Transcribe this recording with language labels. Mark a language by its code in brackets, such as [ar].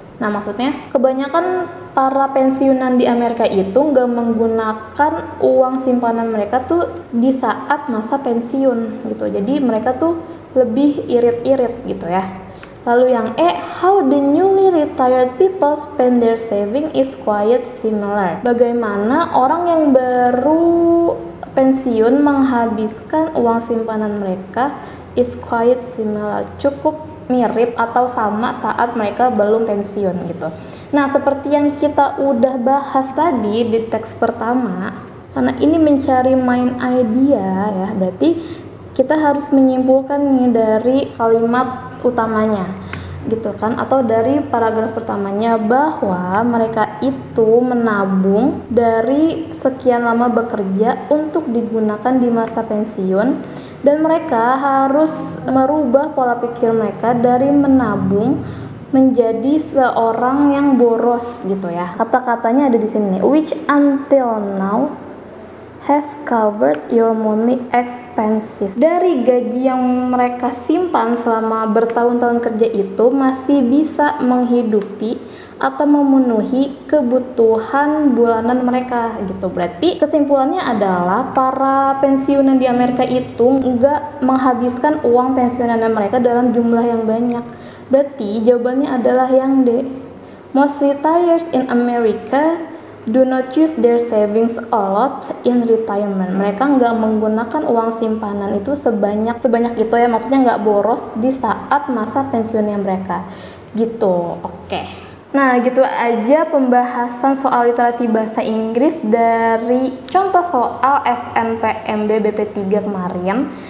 [id] Nah, maksudnya kebanyakan para pensiunan di Amerika itu nggak menggunakan uang simpanan mereka tuh di saat masa pensiun gitu. Jadi mereka tuh lebih irit-irit gitu ya. Lalu yang E, [en] how the newly retired people spend their saving is quite similar. [id] Bagaimana orang yang baru pensiun menghabiskan uang simpanan mereka [en] is quite similar, [id] cukup mirip atau sama saat mereka belum pensiun gitu. Nah, seperti yang kita udah bahas tadi di teks pertama, karena ini mencari main idea ya, berarti kita harus menyimpulkan nih dari kalimat utamanya gitu kan, atau dari paragraf pertamanya, bahwa mereka itu menabung dari sekian lama bekerja untuk digunakan di masa pensiun, dan mereka harus merubah pola pikir mereka dari menabung menjadi seorang yang boros gitu ya. Kata-katanya ada di sini, [en] which until now has covered your monthly expenses. [id] Dari gaji yang mereka simpan selama bertahun-tahun kerja itu masih bisa menghidupi atau memenuhi kebutuhan bulanan mereka gitu. Berarti kesimpulannya adalah para pensiunan di Amerika itu nggak menghabiskan uang pensiunan mereka dalam jumlah yang banyak. Berarti jawabannya adalah yang D. [en] Most retirees in America do not use their savings a lot in retirement. [id] Mereka nggak menggunakan uang simpanan itu sebanyak itu ya, maksudnya nggak boros di saat masa pensiunnya mereka gitu. Oke. Nah, gitu aja pembahasan soal literasi bahasa Inggris dari contoh soal SNPMB BP3 kemarin.